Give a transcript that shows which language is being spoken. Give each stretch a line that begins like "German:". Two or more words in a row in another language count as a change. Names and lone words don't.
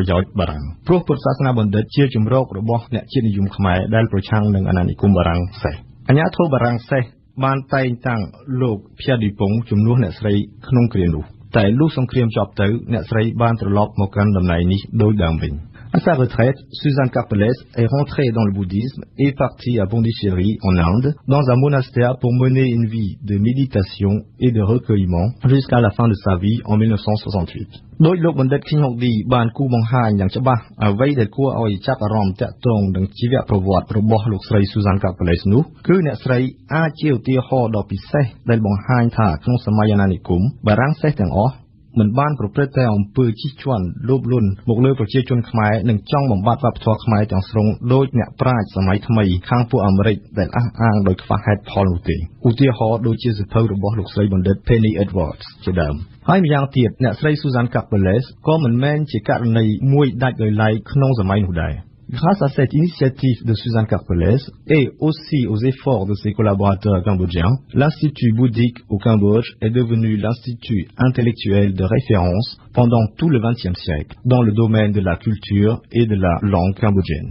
Khmer: យោជន៍បារាំងព្រោះពុទ្ធសាសនបណ្ឌិតជាជំរករបស់អ្នកជាតិនិយមខ្មែរដែលប្រឆាំងនឹងអាណានិគមបារាំងសេះអាញាធរបារាំងសេះបានតែងតាំងលោកភៀឌីពងជំនួសអ្នកស្រីក្នុងគ្រានោះតែលុះសង្គ្រាមចប់ទៅអ្នកស្រីបានត្រឡប់មកកាន់តំណែងនេះដោយដើមវិញ
French: À sa retraite, Suzanne Karpeles est rentrée dans le bouddhisme et partie à Pondichéry, en Inde, dans un monastère pour mener une vie de méditation et de recueillement jusqu'à la fin de sa vie en 1968.
Khmer: ដោយលោកបណ្ឌិត King Hokdi បានគូបង្ហាញយ៉ាងច្បាស់អ្វីដែលគួរឲ្យចាប់អារម្មណ៍តាក់ទងនឹងជីវប្រវត្តិរបស់លោកស្រី Suzanne Karpeles នោះគឺអ្នកស្រីអាចជាឧទាហរណ៍ដ៏ពិសេសដែល បង្ហាញថាក្នុងសម័យអាណានិគមបារាំងសេះទាំងអស់មិនបានប្រព្រឹត្តតែអំពើជិះជាន់លោភលន់មកលើប្រជាជនខ្មែរនិងចង់បំ បត្តិវប្បធម៌ខ្មែរទាំងស្រុងដោយអ្នកប្រាជ្ញសម័យថ្មីខាងពួកអាមេរិកដែលអះអាងដោយខ្វះហេតុផលនោះទេ ឧទាហរណ៍ដូចជាសៀវភៅរបស់លោកស្រីបណ្ឌិត Penny Edwards ជាដើមហើយម្យ៉ាងទៀតអ្នកស្រី Suzanne Karpeles ក៏មិនមែនជាករណីមួយដាច់ដោយឡែកក្នុងសម័យនោះដែរ
French: Grâce à cette initiative de Suzanne Karpeles et aussi aux efforts de ses collaborateurs cambodgiens, l'Institut bouddhique au Cambodge est devenu l'institut intellectuel de référence pendant tout le XXe siècle dans le domaine de la culture et de la langue cambodgienne.